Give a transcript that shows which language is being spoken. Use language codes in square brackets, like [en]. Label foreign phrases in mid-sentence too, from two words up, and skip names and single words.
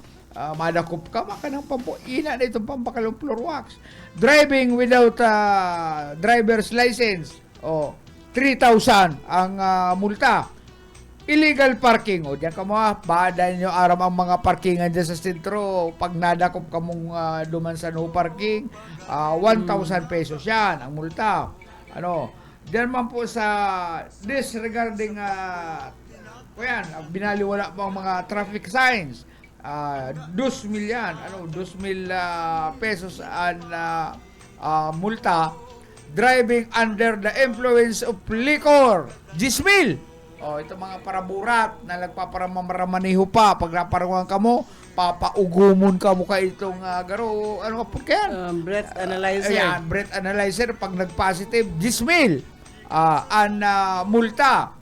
[bik] Madakop ka maka ng ina na itong pambakal ng floor wax. [en] Driving without driver's license, 3,000 ang multa. Illegal parking, [bik] diyan ka mo, badan nyo aram ang mga parkingan dyan sa sentro. Pag nadakop ka mong duman sa [en] no parking, [bik] 1,000 pesos yan ang multa. Diyan man po sa disregarding binaliwala mo ang mga [en] traffic signs. [bik] 2,000 yan, 2,000 pesos ang multa. [en] Driving under the influence of liquor, 10,000. [bik] Ito mga paraburat na nagpaparamamaniho pa. Pag naparangan ka mo, papaugumon ka mo ka itong garo. [tl] Ano po kaya? [en] Breath analyzer. [bik] Ayan, [en] breath analyzer. [bik] Pag nag-positive, 10,000. Multa.